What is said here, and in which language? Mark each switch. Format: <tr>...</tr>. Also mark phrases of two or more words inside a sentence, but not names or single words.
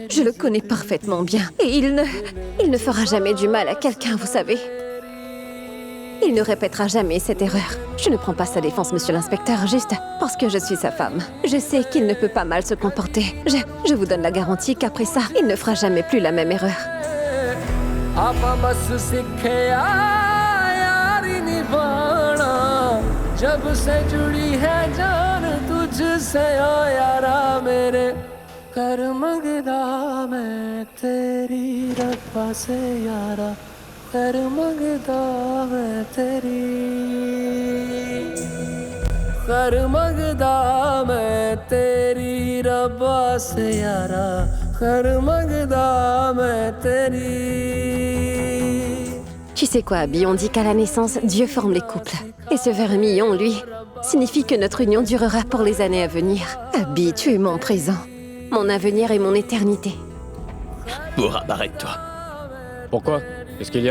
<fr>Je le connais parfaitement bien. Et il ne fera jamais du mal à quelqu'un, vous savez. Il ne répétera jamais cette erreur. Je ne prends pas sa défense, monsieur l'inspecteur, juste parce que je suis sa femme. Je sais qu'il ne peut pas mal se comporter. Je vous donne la garantie qu'après ça, il ne fera jamais plus la même erreur.</fr> <pa>ਆਪਾ ਬਸ ਸਿਖਿਆ ਯਾਰੀ ਨਿਭਾਣਾ ਜਬ ਸੇ ਜੁੜੀ ਹੈ ਜਾਨ ਤੁਝਸੇ ਓ ਯਾਰਾ ਮੇਰੇ ਕਰ ਮੰਗਦਾ ਮੈਂ ਤੇਰੀ ਰੱਬਾ ਸੇ ਯਾਰਾ ਕਰ ਮੰਗਦਾ ਮੈਂ ਤੇਰੀ ਕਰ ਮੰਗਦਾ ਮੈਂ ਤੇਰੀ ਰੱਬਾ ਸੇ ਯਾਰਾ ਕਰ ਮੰਗਦਾ ਮੈਂ ਤੇਰੀ</pa> <fr>Tu sais quoi, Abby, on dit qu'à la naissance, Dieu forme les couples. Et ce vermillon, lui, signifie que notre union durera pour les années à venir. Abby, tu es mon présent, mon avenir et mon éternité. Pourab, arrête-toi. Pourquoi? Qu'est-ce qu'il y a?</fr>